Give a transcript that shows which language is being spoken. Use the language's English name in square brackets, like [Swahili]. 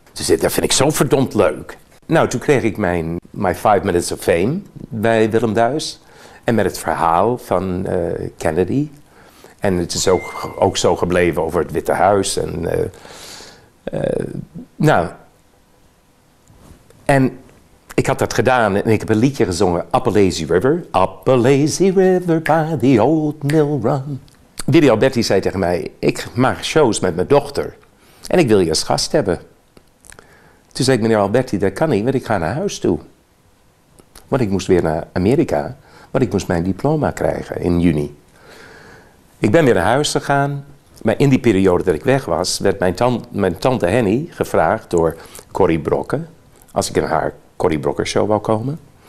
[Dutch] Dus dat vind ik zo verdomd leuk. Nou, toen kreeg ik mijn [English] 5 Minutes of Fame [Dutch] bij Willem Duis. En met het verhaal van Kennedy. En het is ook zo gebleven over het Witte Huis. En ik had dat gedaan en ik heb een liedje gezongen, Up a Lazy River. [English] Up a lazy river by the old mill run. [Dutch] Willy Alberti zei tegen mij, ik maak shows met mijn dochter en ik wil je als gast hebben. Toen zei ik, meneer Alberti, dat kan niet, want ik ga naar huis toe. Want ik moest weer naar Amerika, want ik moest mijn diploma krijgen in juni. Ik ben weer naar huis gegaan, maar in die periode dat ik weg was, werd mijn tante Henny gevraagd door Corrie Brokke, als ik in haar Corrie Brokke show wou komen.